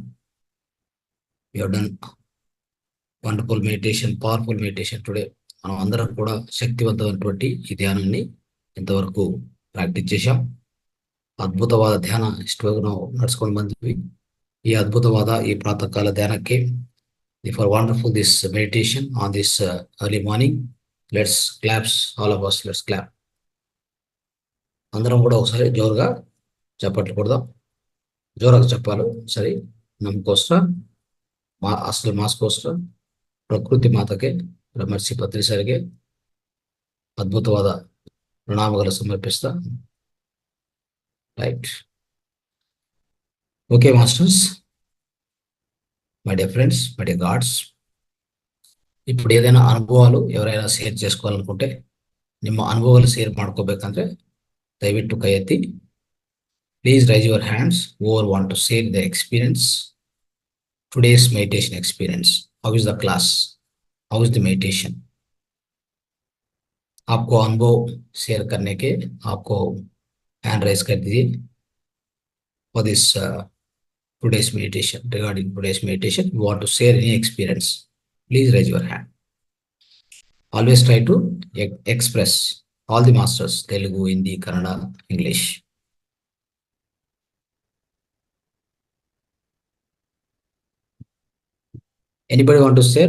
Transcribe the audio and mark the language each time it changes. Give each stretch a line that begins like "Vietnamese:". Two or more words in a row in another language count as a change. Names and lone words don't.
English: We have done wonderful meditation, powerful meditation today.
Telugu: మనం అందరం కూడా శక్తివంతమైనటువంటి ఈ ధ్యానాన్ని ఇంతవరకు ప్రాక్టీస్ చేశాం.
Kannada: అద్భుతವಾದ ಧ್ಯಾನ ಇಷ್ಟವರೆಗೂ ನಾವು ನಡ್ಸ್ಕೊಂಡು ಬಂದ್ವಿ. ಈ ಅದ್ಭುತವಾದ ಈ ಪ್ರಾತಃಕಾಲ ಧ್ಯಾನಕ್ಕೆ
English: for wonderful this meditation on this early morning. let's claps, all of us, let's clap.
Telugu: అందరం కూడా ఒకసారి జోరుగా చప్పట్లు కొడదాం. జోరుగా చెప్పాలి సరే.
Kannada: ನಮಗೋಸ್ಕರ ಅಸಲು ಮಾಸ್ಕೋಸ್ಕರ ಪ್ರಕೃತಿ ಮಾತಕ್ಕೆ, ಬ್ರಹ್ಮರ್ಷಿ ಪತ್ರಿ ಸರ್ಗೆ ಅದ್ಭುತವಾದ ಪ್ರಣಾಮಗಳು ಸಮರ್ಪಿಸ್ತಾ.
English: Right. Okay masters, My dear friends, my dear gods,
Telugu: ఇప్పుడు ఏదైనా అనుభవాలు ఎవరైనా షేర్ చేసుకోవాలనుకుంటే,
Kannada: ನಿಮ್ಮ అనుభవాలు షేర్ ಮಾಡ್ಕೋಬೇಕಂದ್ರೆ ದಯವಿಟ್ಟು ಕೈ ಎತ್ತಿ.
English: please raise your hands over want to share the experience, today's meditation experience. How is the class? How is the meditation?
Hindi: आपको अनुभव शेयर करने के आपको
English: hand raise
Hindi: कर दीजिए
English: for this today's meditation. Regarding today's meditation, you want to share any experience, please raise your hand. Always try to express. All the masters, Telugu, Hindi, Kannada, English. Anybody want to share?